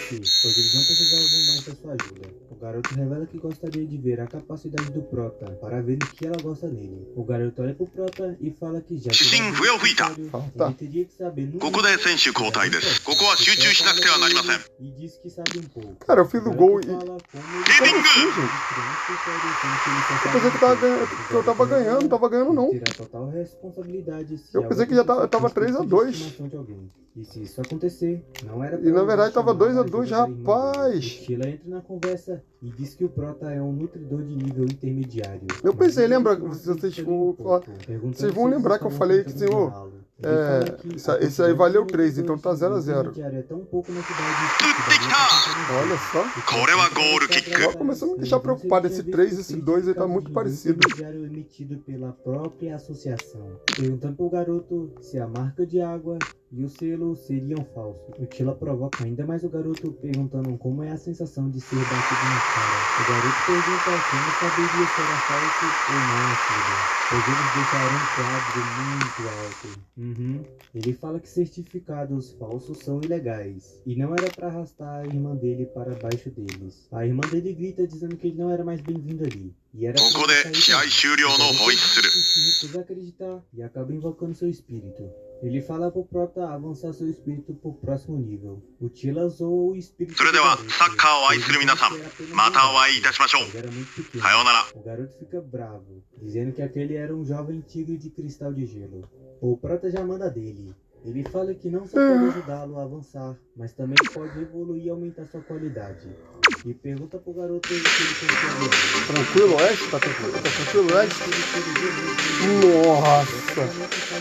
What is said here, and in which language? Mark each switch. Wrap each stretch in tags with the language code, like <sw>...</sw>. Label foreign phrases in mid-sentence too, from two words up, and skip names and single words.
<pt>pois eles não precisavam mais da sua ajuda. O garoto revela que gostaria de ver a capacidade do Prota para ver o que ela gosta nele. O garoto olha pro Prota e fala que já que ele teria que saber no</pt> <ja>ここで選手交代です。ここは集中しなくてはなりません。</ja> <pt>e diz que sabe um pouco. Cara, eu fiz o gol e... Kevin Eu pensei que eu tava ganhando, não tava ganhando não. Terá total responsabilidade se Eu pensei que já tava 3-2. de alguém. E se isso acontecer, não era E na verdade tava chamar 2-2, a ajuda da irmã dele. rapaz. O Sheila entra na conversa e diz que o Prota é um nutridor de nível intermediário. Eu pensei, Mas lembra, ele vocês um vão pouco, falar, perguntando vocês vão se lembrar que eu estavam falei que, tentando senhor, enganá-lo. Ele fala que esse aí valeu 3, a então tá 0-0. é tão pouco na cidade Olha só.</pt> <ja>これはゴールキック。</ja> <pt>Agora começou a me deixar preocupado. Esse 3 e esse 2 aí tá muito parecido. Intermediário emitido pela própria associação, perguntando pro garoto se a marca de água e o selo seriam falsos. O Tila provoca ainda mais o garoto, perguntando como é a sensação de ser batido na cara. O garoto pergunta como saberia se era falso ou não aquilo, pois eles deixaram um quadro muito alto. Ele fala que certificados falsos são ilegais, e não era para arrastar a irmã dele para baixo deles. A irmã dele grita dizendo que ele não era mais bem-vindo ali. E era</pt> <ja>ここで試合終了のホイッスル。</ja> <pt>se recusa a acreditar e acaba invocando seu espírito. Ele fala pro Prota avançar seu espírito pro próximo nível. O Tila usou o espírito</pt> <ja>それではサッカーを愛する皆さん、またお会いいたしましょう。</ja> <pt>Era muito pequeno.</pt> <ja>さようなら。</ja> <pt>O garoto fica bravo, dizendo que aquele era um jovem tigre de cristal de gelo. O Prota já manda dele. Ele fala que não só pode ajudá-lo a avançar, mas também pode evoluir e aumentar sua qualidade. E pergunta pro garoto se ele confia Tranquilo, Oeste? Tá tranquilo, Oeste? Nossa!</pt>